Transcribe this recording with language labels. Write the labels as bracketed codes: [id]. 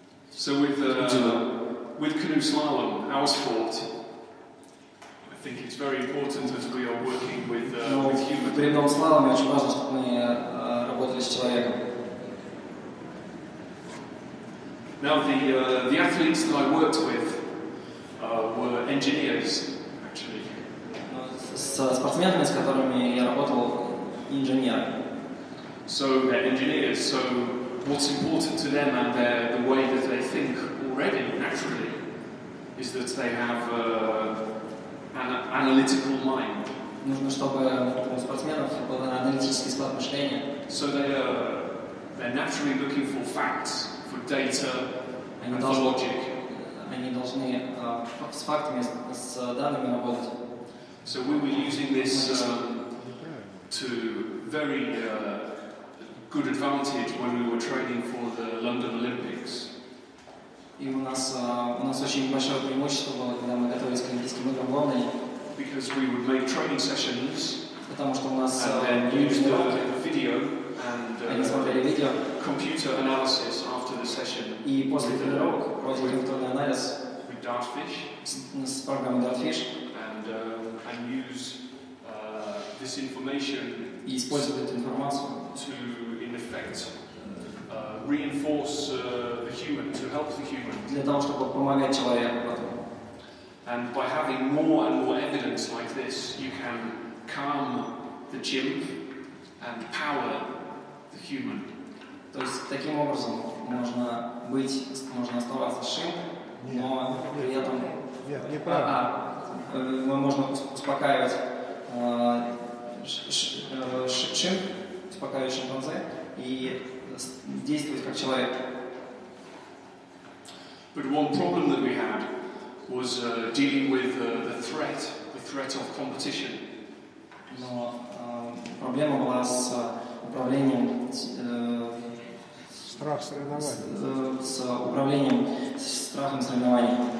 [en] So with canoe slalom, our sport, I think it's very important that we are working with humans. [ru] В гребном слаломе очень важно, чтобы мы работали с человеком. [en] Now the athletes that I worked with were engineers, actually. [ru] С спортсменами, с которыми я работал, инженеры. [en] So they're engineers. So what's important to them and the way that they think already naturally is that they have an analytical mind. [ru] Нужно, чтобы у спортсменов был аналитический склад мышления. [en] So they're naturally looking for facts, for data, and for logic. [ru] Они должны с фактами, с данными работать. [en] So we were using this to very good advantage when we were training for the London Olympics. [ru] И у нас очень большое преимущество было, когда мы готовились к Олимпийским Играм в Лондоне. [en] Because we would make training sessions. [ru] Потому что у нас [en] and then use the video and computer analysis after the session. [ru] И после тренировок проводили компьютерный анализ [en] with Dartfish. [ru] С программой Dartfish. [en] And use this information [ru] и использовать эту информацию [en] to, in effect, reinforce the human, to help the human. [ru] Для того, чтобы помогать человеку потом. [en] And by having more and more evidence like this, you can calm the chimp and power the human. [ru] То есть таким образом можно оставаться шимп, но при этом можно успокаивать шим, успокаивать шимпанзе и действовать как человек. [en] But one problem that we had was dealing with the threat of competition. [ru] Но проблема была с управлением страх соревнований. С управлением страхом соревнований.